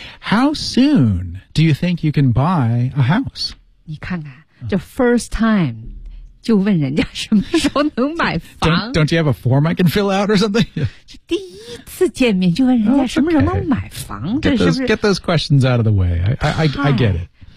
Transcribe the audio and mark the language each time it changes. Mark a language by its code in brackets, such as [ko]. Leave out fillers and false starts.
[en] How soon do you think you can buy a house? [zh] 你看看这 first time 就问人家什么时候能买房 [en] Don't you have a form I can fill out or something? [zh] 第一次见面就问人家什么时候能买房 [en] get, [zh] 是不是 [en] get those questions out of the way I get it